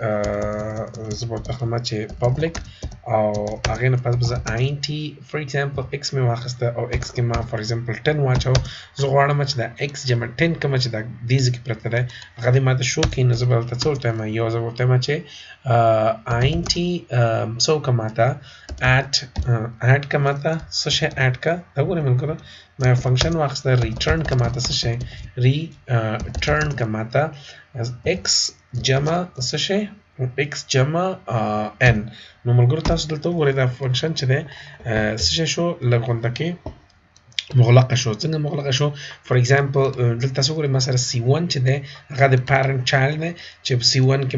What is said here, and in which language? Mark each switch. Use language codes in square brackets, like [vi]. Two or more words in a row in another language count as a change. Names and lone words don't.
[ps] زه به ورته اخلم چې پبلک او هغې نه پس به زه int [en] for example [ps] x مې واخیسته او x کې ما [en] for example [ps] 10 واچو زه غواړم چې دا x جمع 10 کومه چې دا دې ځای کې پرته دی هغه دې ما ته شو کړي نو زه به ورته څه ورته وایم یو زه ورته وایم چې int څه وکړه ما ته add که ما ته څه شی add که دا ګورئ ملګرو ما یو فنکشن واخیسته return که ما ته څه شی return که ما ته x جمع څه شی x جمع n نو ملګرو تاسو دلته وګورئ دا فنکشن چې دی څه شی شو لږ غونډه کې مغلقه شو څنګه مغلقه شو [en] for example [ps] دلته تاسو وګورئ ما سره C1 چې دی هغه د [en] parent child [ps] دی چې په C1 کې